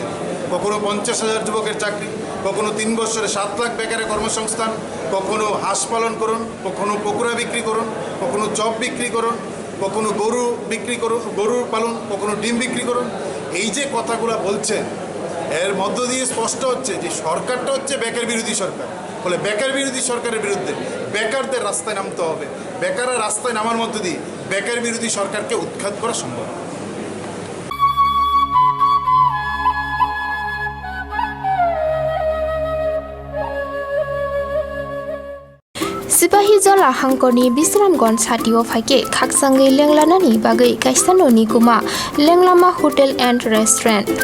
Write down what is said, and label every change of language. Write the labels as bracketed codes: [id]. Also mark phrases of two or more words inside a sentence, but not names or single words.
[bn] কখনো 50,000 যুবকের চাকরি, কখনো 3 বছরে 7 লাখ বেকারের কর্মসংস্থান, কখনো হাঁস পালন করুন, কখনো পকোড়া বিক্রি করুন, কখনো চপ বিক্রি করুন, কখনো গরু বিক্রি করুন, গরুর পালন, কখনো ডিম বিক্রি করুন। এই যে কথাগুলো বলছেন, এর মধ্য দিয়ে স্পষ্ট হচ্ছে যে সরকারটা হচ্ছে বেকার বিরোধী সরকার। ফলে বেকার বিরোধী সরকারের বিরুদ্ধে বেকারদের রাস্তায় নামতে হবে। বেকাররা রাস্তায় নামার মধ্য দিয়ে বেকার বিরোধী সরকারকে উৎখাত করা সম্ভব। [trp] Sipahi Jola Hangkoni Bisramgons Hatio Fake Kaksangi Lenglanani Bagai Kaisanoni Kuma Lenglama [en] Hotel and Restaurant